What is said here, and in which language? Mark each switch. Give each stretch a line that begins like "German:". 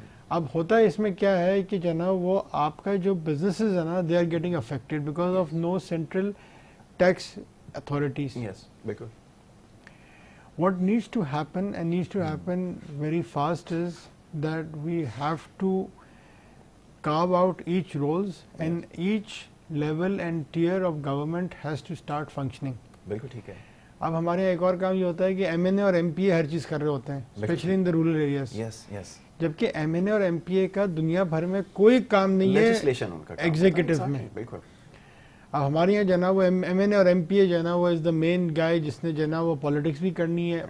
Urdu: اب ہوتا ہے اس میں کیا ہے کہ جو ہے نا وہ آپ کا جو بزنسز ہے نا
English: They are getting affected because of no central tax authorities.
Urdu: بالکل.
English: What needs to happen and needs to happen very fast is that we have to carve out each roles and each level and tier of government has to start functioning.
Urdu: بالکل ٹھیک ہے. اب ہمارے یہاں ایک اور کام یہ ہوتا ہے کہ ایم این اے اور ایم پی اے ہر چیز کر رہے ہوتے ہیں,
English: Especially in the rural areas.
Urdu: جبکہ ایم این اے اور ایم پی اے کا دنیا بھر میں کوئی کام نہیں ہے ایگزیکٹو میں. بالکل. اب ہمارے یہاں جو ہے نا وہ ایم این اے اور ایم پی اے جو ہے نا وہ
English: is the main guy
Urdu: جس نے جو ہے نا وہ پالیٹکس بھی کرنی ہے.